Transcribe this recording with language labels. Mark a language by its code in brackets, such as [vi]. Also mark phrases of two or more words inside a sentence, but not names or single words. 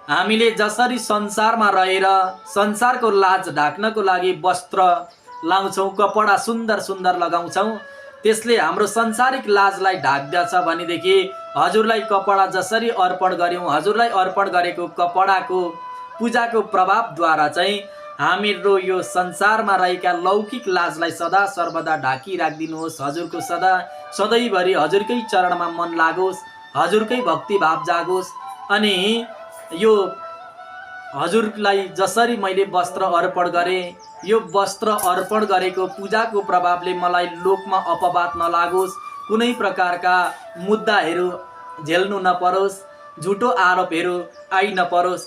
[ne] हामीले जसरी संसारमा रहेर संसारको लाज ढाक्नको लागि वस्त्र लाउँछौँ, कपडा सुन्दर सुन्दर लगाउँछौँ, त्यसले हाम्रो सांसारिक लाजलाई ढाक्दछ भनेदेखि हजुरलाई कपडा जसरी अर्पण गर्यौँ, हजुरलाई अर्पण गरेको कपडाको पूजाको प्रभावद्वारा चाहिँ हाम्रो यो संसारमा रहेका लौकिक लाजलाई सदा सर्वदा ढाकिराखिदिनुहोस्। हजुरको सधैँभरि हजुरकै चरणमा मन लागोस्, हजुरकै भक्ति भाव जागोस्। अनि यो हजुरलाई जसरी मैले वस्त्र अर्पण गरेँ, यो वस्त्र अर्पण गरेको पूजाको प्रभावले मलाई लोकमा अपवाद नलागोस्, कुनै प्रकारका मुद्दाहरू झेल्नु नपरोस्, झुटो आरोपहरू आइ नपरोस्।